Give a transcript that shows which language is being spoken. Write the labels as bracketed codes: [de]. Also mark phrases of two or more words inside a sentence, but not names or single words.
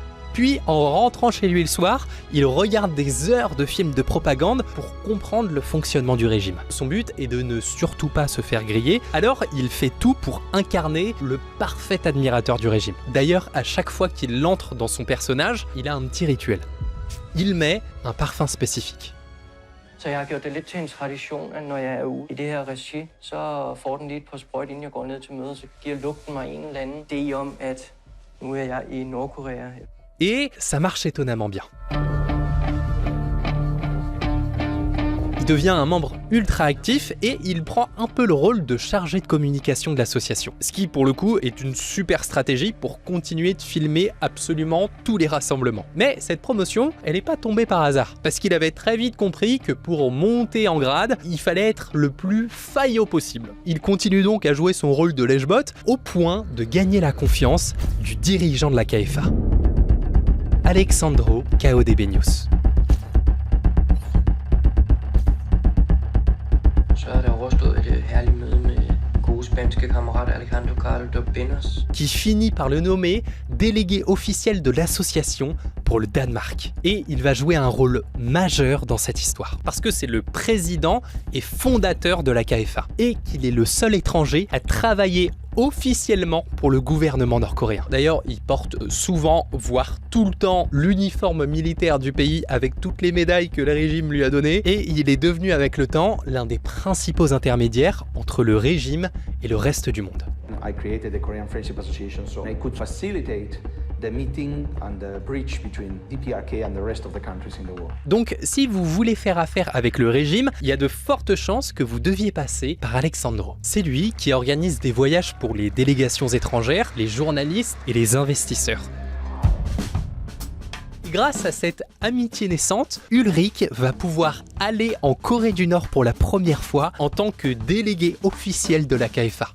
[fr] Puis, en rentrant chez lui le soir, il regarde des heures de films de propagande pour comprendre le fonctionnement du régime. Son but est de ne surtout pas se faire griller, alors il fait tout pour incarner le parfait admirateur du régime. D'ailleurs, à chaque fois qu'il entre dans son personnage, il a un petit rituel. Il met un parfum spécifique. [da] Så jeg har gjort det lidt til en tradition, at når jeg er ude i det her regi, så får den lige et par sprøjt, inden jeg går ned til mødet, så giver lugten mig en eller anden idé om, at nu er jeg i Nordkorea. [fr] Et ça marche étonnamment bien. Il devient un membre ultra actif et il prend un peu le rôle de chargé de communication de l'association. Ce qui, pour le coup, est une super stratégie pour continuer de filmer absolument tous les rassemblements. Mais cette promotion, elle n'est pas tombée par hasard. Parce qu'il avait très vite compris que pour monter en grade, il fallait être le plus faillot possible. Il continue donc à jouer son rôle de lèche-botte au point de gagner la confiance du dirigeant de la KFA. Alexandro Kaodebenius. [da] Så er der overstået et herligt møde med gode spanske kammerat Alejandro Kaodebenius. [fr] Qui finit par le nommer délégué officiel de l'association pour le Danemark. Et il va jouer un rôle majeur dans cette histoire. Parce que c'est le président et fondateur de la KFA. Et qu'il est le seul étranger à travailler officiellement pour le gouvernement nord-coréen. D'ailleurs, il porte souvent, voire tout le temps, l'uniforme militaire du pays avec toutes les médailles que le régime lui a données. Et il est devenu avec le temps l'un des principaux intermédiaires entre le régime et le reste du monde. [en] I created the Korean Friendship Association so I could facilitate the meeting and the bridge between DPRK and the rest of the countries in the world. [fr] Donc, si vous voulez faire affaire avec le régime, il y a de fortes chances que vous deviez passer par Alexandro. C'est lui qui organise des voyages pour les délégations étrangères, les journalistes et les investisseurs. Grâce à cette amitié naissante, Ulrich va pouvoir aller en Corée du Nord pour la première fois en tant que délégué officiel de la KFA.